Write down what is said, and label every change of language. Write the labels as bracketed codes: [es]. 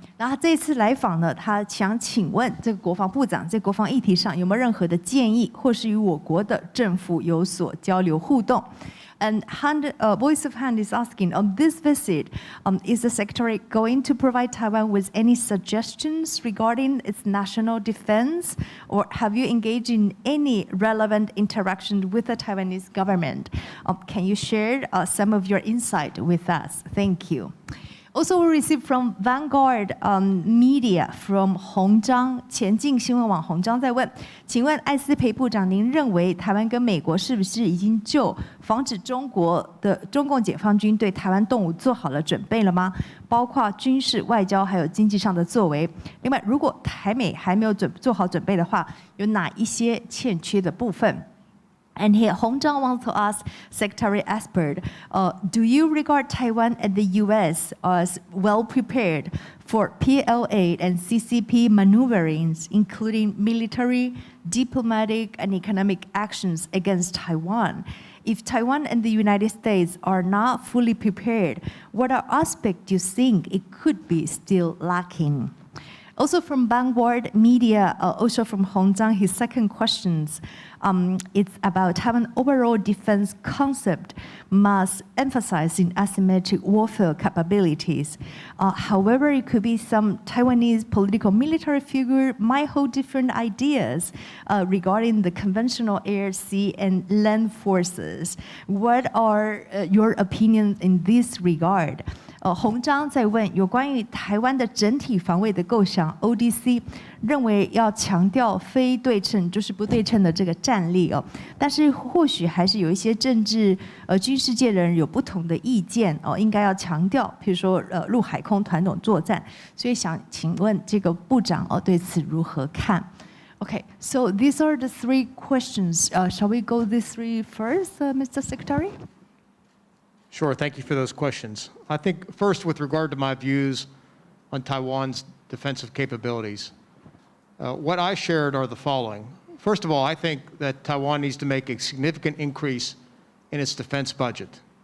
[zh] 然后他这一次来访呢，他想请问这个国防部长在国防议题上有没有任何的建议，或是与我国的政府有所交流互动？ [en] And Voice of Han is asking, on this visit, is the Secretary going to provide Taiwan with any suggestions regarding its national defense? Or have you engaged in any relevant interaction with the Taiwanese government? Can you share some of your insight with us? Thank you. Also, we received from Vanguard Media from [zh] 洪章前进新闻网洪章在问，请问艾斯培部长，您认为台湾跟美国是不是已经就防止中共解放军对台湾动武做好了准备了吗？包括军事、外交还有经济上的作为。另外，如果台美还没有做好准备的话，有哪一些欠缺的部分？ [en] And here, Hong Zhang wants to ask Secretary Esper, do you regard Taiwan and the U.S. as well prepared for PLA and CCP maneuverings, including military, diplomatic, and economic actions against Taiwan? if Taiwan and the United States are not fully prepared, what are aspects you think it could be still lacking? Also from Vanguard Media, also from Hong Zhang, his second question, it's about Taiwan overall defense concept must emphasize in asymmetric warfare capabilities. However, it could be some Taiwanese political military figure might hold different ideas regarding the conventional air, sea, and land forces. What are your opinions in this regard? [zh] 洪章在问有关于台湾的整体防卫的构想 ，ODC 认为要强调非对称，就是不对称的这个战力哦。但是或许还是有一些政治军事界的人有不同的意见哦，应该要强调，譬如说陆海空团统作战。所以想请问这个部长哦对此如何看 ？ [en] Okay, so these are the three questions. Shall we go these three first, Mr. Secretary? Sure, thank you for those questions. I think first with regard to my views on Taiwan's defensive capabilities, what I shared are the following. First of all, I think that Taiwan needs to make a significant increase in its defense budget.